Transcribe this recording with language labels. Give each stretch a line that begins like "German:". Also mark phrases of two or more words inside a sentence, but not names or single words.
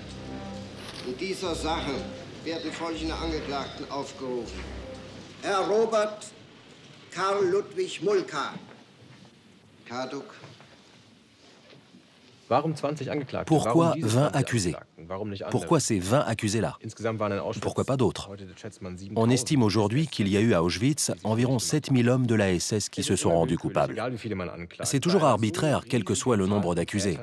German: In dieser Sache werden folgende Angeklagten aufgerufen: Herr Robert Karl Ludwig Mulka. Karduk.
French: Pourquoi 20 accusés? Pourquoi ces 20 accusés-là? Pourquoi pas d'autres? On estime aujourd'hui qu'il y a eu à Auschwitz environ 7000 hommes de la SS qui se sont rendus coupables. C'est toujours arbitraire, quel que soit le nombre d'accusés.